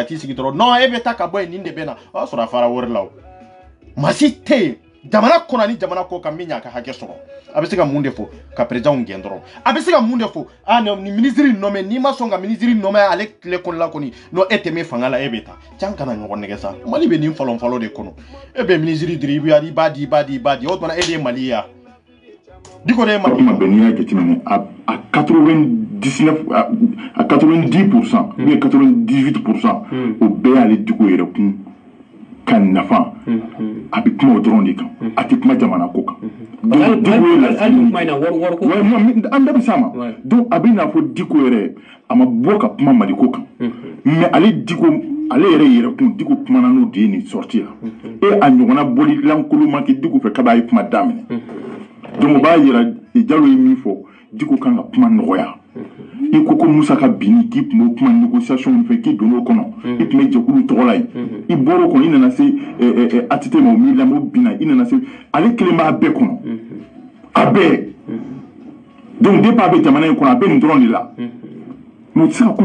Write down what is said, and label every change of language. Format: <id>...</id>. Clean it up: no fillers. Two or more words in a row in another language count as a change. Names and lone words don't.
<bm>t'i sigi dɔrɔn non e bɛ taa ka bɔ yen nin de bɛ na o y'a sɔrɔ a fara wari la o maa si tɛ yen jamana kɔnɔ ni jamana kɔ kan min y'a ka hakɛ sɔrɔ a bɛ se ka mun de fɔ ka président gɛn dɔrɔn a bɛ se ka mun de fɔ ni</bm> <fr>ministre nommé</fr> <bm>n'i ma sɔn ka</bm> <fr>ministre nommé</fr> <bm>ale tile kɔnɔla kɔni n'o e tɛ min fanga la e bɛ taa can kana ɲɔgɔn nɛgɛ sa Mali bɛ nin fɔlɔ de kɔnɔ e bɛ ministre diri i b'a di o tuma e de ye Mali ye Diko de ye Mali ma bɛ n'i y'a jateminɛ</bm> <fr>à 99 à 90% ou bien 98%</fr> <bm>o bɛɛ y'ale Diko yɛrɛ kun ka nafa a bɛ kuma o dɔrɔn de kan a tɛ kuma jamana ko kan donc Diko ye an bɛɛ bɛ s'a ma donc a bɛ n'a fɔ Diko yɛrɛ a ma bɔ ka kuma Mali ko kan mais ale Diko ale yɛrɛ kun Diko kumana n'o de ye nin sortie la et a ɲɔgɔnna boli lankolon man kɛ Diko fɛ k'a b'a ye kuma daminɛ donc o b'a yira Jalo ye min fɔ Diko kan ka kuma nɔgɔya i ko Musa ka binni k'i tun b'o kuma négociation fɛ k'i donn'o kɔnɔ i tun bɛ jɛkulu tɔgɔ la yen i bɔr'o kɔnɔ i nana se ATT ma o miirila o binna i nana se ale kelen b'a bɛɛ kɔnɔ a bɛɛ</bm> <fr>donc depuis</fr> <bm>a bɛ jamana in kɔnɔ a bɛ nin dɔrɔn de la mais o tɛ se ka ko.</bm>